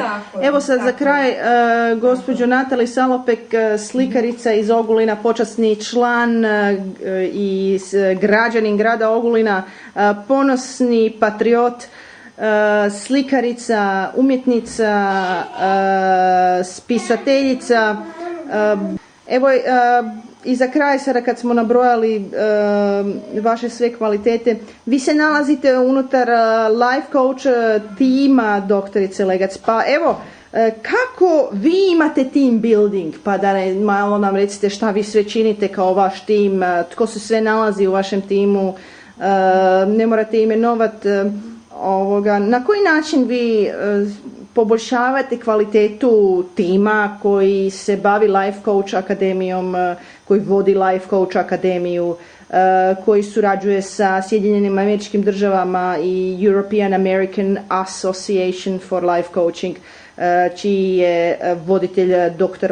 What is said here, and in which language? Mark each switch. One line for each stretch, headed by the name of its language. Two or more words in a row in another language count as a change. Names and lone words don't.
Croatian: Evo sad za kraj, gospođo Natali Salopek, slikarica iz Ogulina, počasni član i građanin grada Ogulina, ponosni patriot, slikarica, umjetnica, spisateljica. Evo, i za kraj, sada kad smo nabrojali vaše sve kvalitete, vi se nalazite unutar
English: life coach
Croatian: tima doktorice Legac, pa evo, kako vi imate
English: team building,
Croatian: pa da malo nam recite šta vi sve činite kao vaš tim, tko se sve nalazi u vašem timu, ne morate imenovati, na koji način vi poboljšavate kvalitetu tima koji se bavi
English: Life Coach
Croatian: akademijom, koji vodi
English: Life Coach
Croatian: akademiju, koji surađuje sa Sjedinjenim Američkim Državama i European American Association for Life Coaching, čiji je voditelj dr.